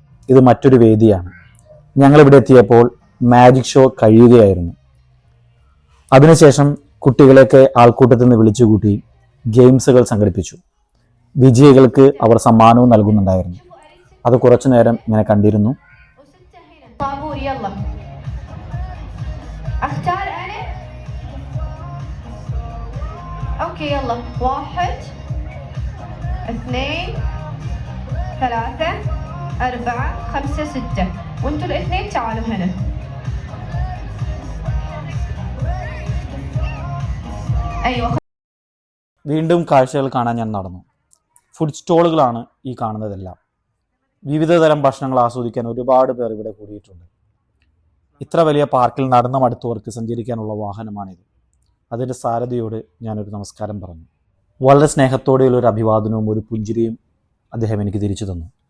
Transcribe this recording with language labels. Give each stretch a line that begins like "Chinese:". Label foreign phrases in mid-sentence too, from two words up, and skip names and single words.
Malayalam: ഇത് മറ്റൊരു വേദിയാണ്. ഞങ്ങളിവിടെ എത്തിയപ്പോൾ മാജിക് ഷോ കഴിയുകയായിരുന്നു. അതിനുശേഷം കുട്ടികളെയൊക്കെ ആൾക്കൂട്ടത്തിൽ നിന്ന് വിളിച്ചുകൂട്ടി ഗെയിംസുകൾ സംഘടിപ്പിച്ചു. വിജയികൾക്ക് അവർ സമ്മാനവും നൽകുന്നുണ്ടായിരുന്നു. അത് കുറച്ചു നേരം ഇങ്ങനെ കണ്ടിരുന്നു.
Arabic: اوكي يلا 1 2 3 4 5 6 وانتوا الاثنين تعالوا هنا. ايوه.
Malayalam: വീണ്ടും കാഴ്ചകൾ കാണാൻ ഞാൻ നടന്നു. ഫുഡ് സ്റ്റോളുകളാണ് ഈ കാണുന്നതെല്ലാം. വിവിധ തരം ഭക്ഷണങ്ങൾ ആസ്വദിക്കാൻ ഒരുപാട് പേർ ഇവിടെ കൂടിയിട്ടുണ്ട്. ഇത്ര വലിയ പാർക്കിൽ നടന്ന മടുത്തവർക്ക് സഞ്ചരിക്കാനുള്ള വാഹനമാണിത്. അതിൻ്റെ സാരഥിയോട് ഞാനൊരു നമസ്കാരം പറഞ്ഞു. വളരെ സ്നേഹത്തോടെയുള്ള ഒരു അഭിവാദനവും ഒരു പുഞ്ചിരിയും അദ്ദേഹം എനിക്ക് തിരിച്ചു തന്നു.